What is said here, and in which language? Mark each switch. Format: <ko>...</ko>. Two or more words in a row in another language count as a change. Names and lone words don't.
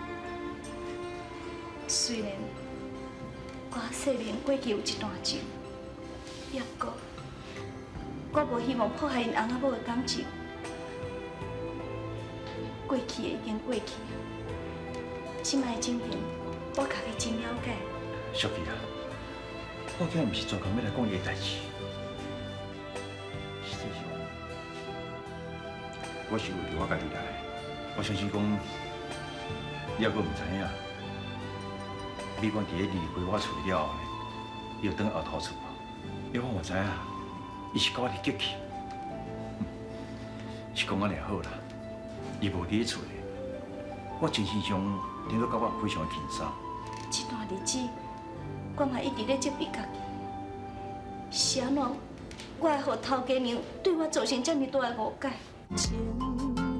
<nan>虽然我细年过去有一段情，不过我无希望破坏因翁仔某的感情。过去的已经过去，即摆情形我家己真了解。小琪啊，我今日毋是专工要来讲伊的代志。实际上，我是为着我家己来。我相信讲，你还阁毋知影，美观伫咧离开我厝了后呢，伊就转后头厝。因为我知影，伊是甲我伫激气。是讲安尼好啦，伊无伫咧厝咧，我精神上听到甲我非常的轻松。这段日子，我嘛一直咧责备家己，是安怎？我会互头家娘对我造成这么大的误解？情</nan>